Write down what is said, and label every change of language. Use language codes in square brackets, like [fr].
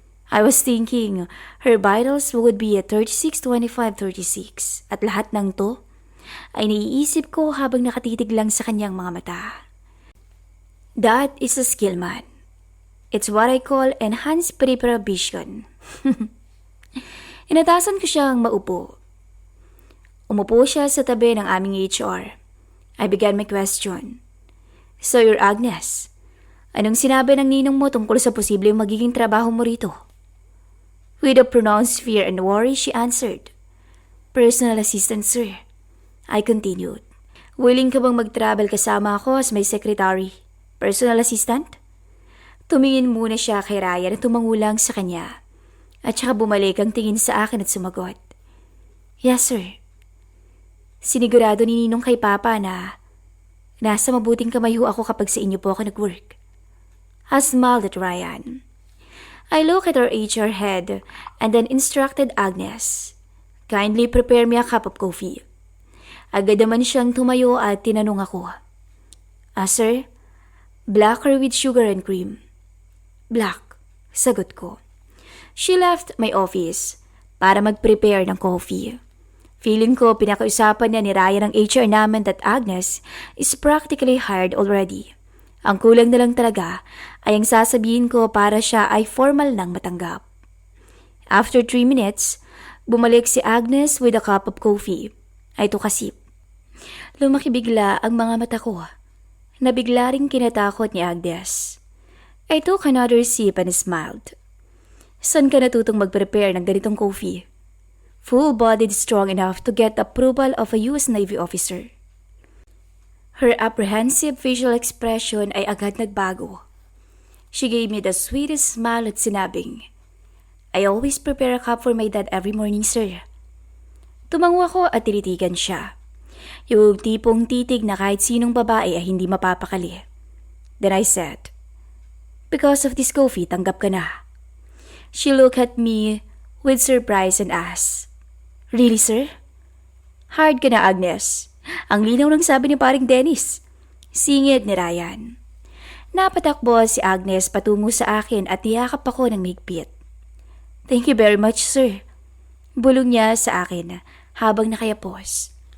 [en] I was thinking her vitals would be at 36, 25, 36 [tl] at lahat ng to ay naiisip ko habang nakatitig lang sa kanyang mga mata. [en] That is a skill man. It's what I call enhanced peripheral vision. [tl] Inatasan ko siyang maupo. Umupo siya sa tabi ng aming HR. [en] I began my question. So you're [tl] Agnes. Anong sinabi ng ninong mo tungkol sa posibleng magiging trabaho mo rito? [en] With a pronounced fear and worry, she answered. Personal assistant, sir. I continued. Willing [tl] ka bang mag-travel kasama ako [en] as my secretary? Personal assistant? [tl] Tumingin muna siya kay Ryan at tumangulang sa kanya. At saka bumalik ang tingin sa akin at sumagot. [en] Yes, sir. [tl] Sinigurado ni Ninong kay Papa na nasa mabuting kamay ho ako kapag sa inyo po ako nag-work. [en] I smiled at Ryan. I looked at our HR head and then instructed Agnes. Kindly prepare me a cup of coffee. [tl] Agad naman siyang tumayo at tinanong ako. [en] Sir, black or with sugar and cream? Black, sagot ko. She left my office [tl] para mag-prepare ng [en] coffee. [tl] Feeling ko pinakausapan niya ni Ryan ang HR namin [en] that Agnes is practically hired already. [tl] Ang kulang na lang talaga ay ang sasabihin ko para siya ay formal nang matanggap. [en] After 3 minutes, [tl] bumalik si [en] Agnes with a cup of coffee. I took a sip. [tl] Lumaki bigla ang mga mata ko. Nabigla ring kinatakot ni Agnes. [en] I took another sip and smiled. [tl] Saan ka natutong mag-prepare ng ganitong [en] coffee? Full-bodied strong enough to get approval of a US Navy officer. Her apprehensive facial expression [tl] ay agad nagbago. [en] She gave me the sweetest smile [tl] at sinabing, [en] I always prepare a cup for my dad every morning, sir. [tl] Tumango ako at tinitigan siya. Yung tipong titig na kahit sinong babae ay hindi mapapakali. [en] Then I said, because of this coffee, [tl] tanggap ka na. [en] She looked at me with surprise and asked, Really, sir? [tl] Hard ka na, Agnes. Ang linaw ng sabi ni paring Dennis. Singit ni Ryan. Napatakbo si Agnes patungo sa akin at tiyakap ako ng higpit. [en] Thank you very much, sir. Bulong niya sa akin habang nakayapos.